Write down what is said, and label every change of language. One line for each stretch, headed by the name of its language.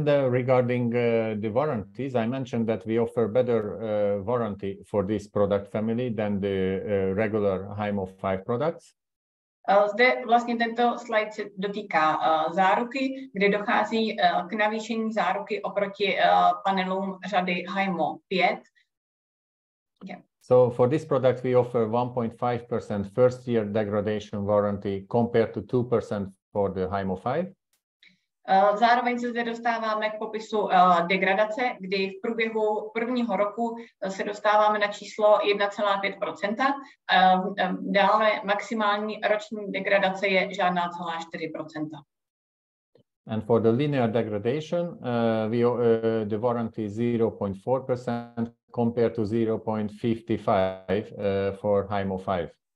English: Regarding the warranties, I mentioned that we offer better warranty for this product family than the regular HIMO 5 products.
Czech: Zde vlastně tento slide se dotýká záruky, kde dochází k navýšení záruky oproti panelům řady HIMO 5.
English: Yeah. So for this product, we offer 1.5% first year degradation warranty compared to 2% for the HIMO 5.
Czech: Zároveň se zde dostáváme k popisu degradace, kdy v průběhu prvního roku se dostáváme na číslo 1,5%. Dále maximální roční degradace je žádná celá 4%.
English: And for the linear degradation, the warranty is 0.4% compared to 0.55 for HIMO 5.